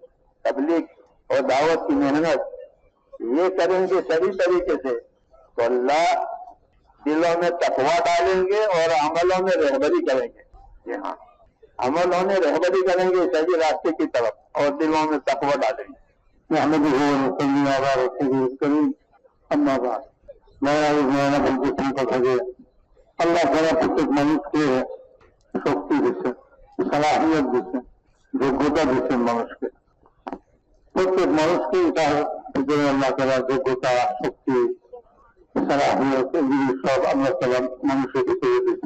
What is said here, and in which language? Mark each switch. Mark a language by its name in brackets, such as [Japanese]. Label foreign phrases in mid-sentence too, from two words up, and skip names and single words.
[Urdu] تبلیغ اور دعوت کی محنت یہ کریں گے صحیح طریقے سے تو اللہ دلوں میں تقویٰ ڈالیں گے اور عملوں میں رہبری کریں گے۔ جی ہاں، عملوں میں رہبری کریں گے صحیح راستے کی طرف اور دلوں میں تقویٰ ڈالیں گے۔ [Arabic] محمد اما بعد [Bangla] আল্লাহ তারা প্রত্যেক মানুষকে শক্তি দিচ্ছেন, সালাহিয়ত দিচ্ছেন, যোগ্যতা দিচ্ছেন মানুষকে। প্রত্যেক মানুষকে তার ভিতরে আল্লাহ তারা যোগ্যতা, শক্তি, সালাহিয়ত এগুলি সব আল্লাহ তারা মানুষের ভিতরে দিচ্ছেন।